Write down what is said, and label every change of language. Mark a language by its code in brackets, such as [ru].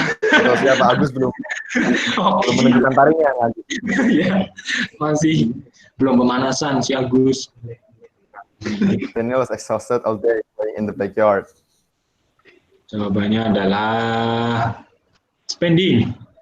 [id] Tahu siapa Agus belum menunjukkan taringnya. Ya, masih belum pemanasan si Agus. [en] Daniel was exhausted all day playing in the backyard. [id] Jawabannya adalah spending.